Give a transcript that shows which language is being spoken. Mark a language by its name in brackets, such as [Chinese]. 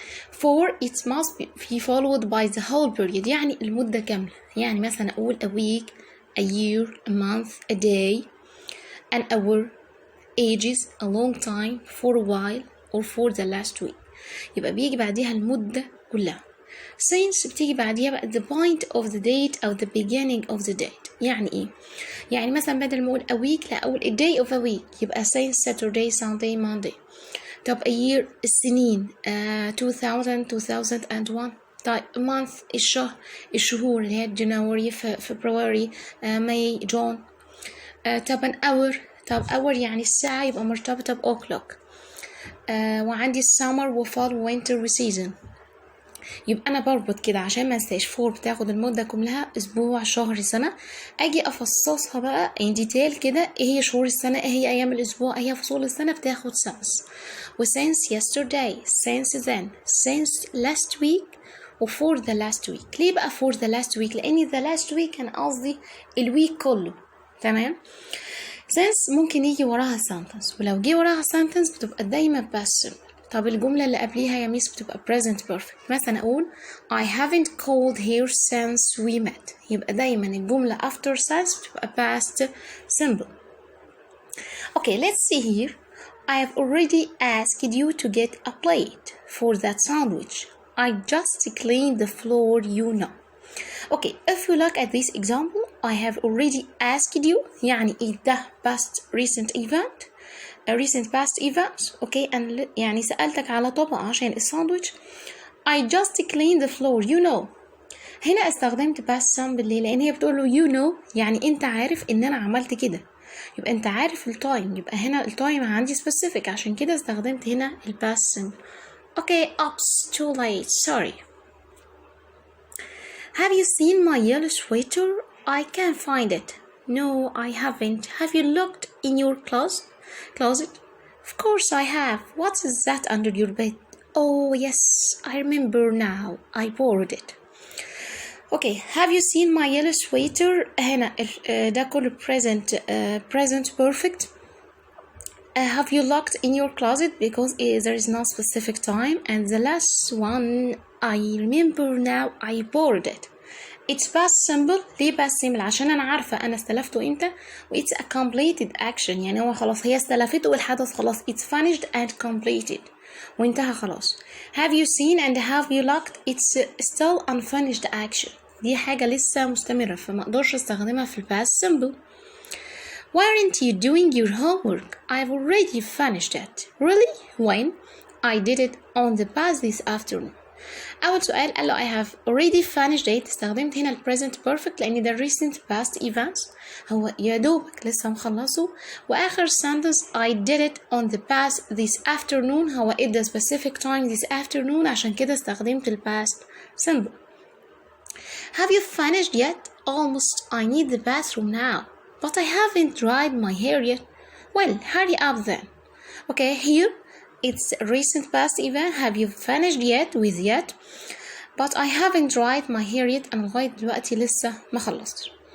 [English] for it must be followed by the whole period [Arabic] يعني المدة كاملة. يعني مثلا أقول [English] a week, a year, a month, a day, an hour, ages, a long time, for a while, or for the last week. [Arabic] يبقى بيجي بعديها المدة كلها. [English] since [Arabic] بتيجي بعديها بقى [English] the point of the date أو the beginning of the date. [Arabic] يعني إيه؟ يعني مثلا بدل ما أقول a week لا أقول a day of a week، يبقى since Saturday, Sunday, Monday. طب a year السنين 2000 2001. طيب month الشهور اللي هي جنوري فبراير ماي جون. طب an hour، طب hour يعني الساعة يبقى مرتبطة ب o'clock. وعندي summer وفال ووينتر وسيزون. يبقى أنا بربط كده عشان ما انساش. فور بتاخد المدة كلها أسبوع شهر سنة. أجي أفصصها بقى in detail كده إيه هي شهور السنة، إيه هي أيام الأسبوع، إيه هي فصول السنة، بتاخد since. [English] و since yesterday، since then، since last week، و for the last week. [Arabic] ليه بقى [English] for the last week؟ [Arabic] لأن the last week كان قصدي الويك كله. تمام. since ممكن يجي وراها sentence، ولو جه وراها sentence بتبقى دايما past simple. طب الجملة اللي قبليها يا ميس بتبقى present perfect. مثلا أقول [English] I haven't called her since we met. [Arabic] يبقى دايما الجملة after since بتبقى past simple. [English] Okay, let's see here. I have already asked you to get a plate for that sandwich. I just cleaned the floor, you know. Okay, if you look at this example, I have already asked you [Arabic] يعني إيه ده [English] past recent event. A recent past events. [Arabic] Okay, and يعني سألتك على طبق عشان الساندويتش. [English] I just cleaned the floor, you know. [Arabic] هنا استخدمت past simple ليه؟ لأن هي بتقول له [English] you know [Arabic] يعني أنت عارف إن أنا عملت كده. يبقى أنت عارف التايم، يبقى هنا التايم عندي specific، عشان كده استخدمت هنا past simple. [English] Okay, oops, too late, sorry. Have you seen my yellow sweater? I can't find it. No, I haven't. Have you looked in your closet? Of course I have. What is that under your bed? Oh yes, I remember now. I borrowed it. Okay, have you seen my yellow sweater? [Arabic] هنا ده كله present perfect. [English] Have you looked in your closet? Because there is no specific time. And the last one, I remember now. I borrowed it. It's past simple. [Arabic] ليه past simple؟ عشان أنا عارفة أنا استلفته إمتى. [English] و it's a completed action. [Arabic] يعني هو خلاص هي استلفته والحدث خلاص [English] it's finished and completed. [Arabic] وانتهى خلاص. [English] Have you seen and have you looked? It's still unfinished action. [Arabic] دي حاجة لسه مستمرة فما أقدرش استخدمها في past simple. [English] Why aren't you doing your homework? I've already finished it. Really? When? I did it on the bus this afternoon. [Arabic] أول سؤال قال له [English] I have already finished it. [Arabic] استخدمت هنا ال present perfect لأن ده recent past events. هو يا دوبك لسه مخلصه. [English] وآخر sentence I did it on the past this afternoon. هو it the specific time this afternoon. [Arabic] عشان كده استخدمت ال past simple. [English] Have you finished yet? Almost. I need the bathroom now. But I haven't dried my hair yet. Well, hurry up then. Okay, here it's a recent past event. Have you finished yet with yet? But I haven't dried my hair yet. [Arabic] أنا لغاية دلوقتي لسه ما خلصتش.